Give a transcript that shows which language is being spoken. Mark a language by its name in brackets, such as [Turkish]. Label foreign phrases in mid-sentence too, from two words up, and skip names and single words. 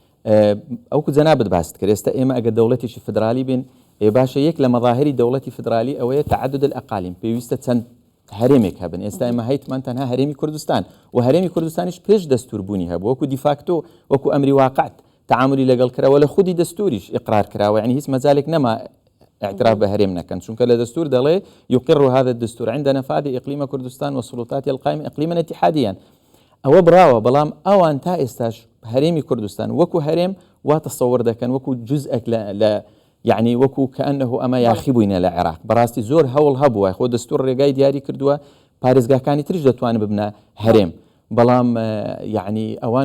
[Central Kurdish] ئەوکو جەنابەت باست کرد ئێستا ئێمە ئەگە دەوڵەتێکی فدرالی بین باشە یەک لە مەظاهری دەوڵەتی فدرالی ئەوەیە [Arabic] تعدد الأقالیم [Central Kurdish] پێویستە چەند هەرێمێک هەبن ئێستا ئێمە هەیتمان تەنها هەرێمی کوردستان و هەرێمی کوردستانیش پێش دەستوربوونی هەبوو وەکو دیفاکتۆ وەکو ئەمری واقعت تعاملی لەگەڵ کراوە لە خودی دەستوریش ئقرار کراوە یعنی هیچ مەجالێک نەما اعتراف بهرم نكن چونکە لە دەستور دەڵێ [Arabic] يقر هذا الدستور عند نفاذ إقليم كردستان والسلطات القائمة إقليما اتحاديا [Central Kurdish] ئەوە براوە بەڵام ئەوان تا ئێستاش هەرێمی کوردستان وەکو هەرێم وا تەسەوەر دەکەن وەکو جزئێک لە يعني وەکو كأنه ئەمە یاخی بووینە لە عێراق بەڕاستی زۆر هەوڵ هەبووە خۆ دەستور ڕێگای دیاری کردووە پارێزگاکانی تریش دەتوانن ببنە هەرێم بەڵام يعني ئەوان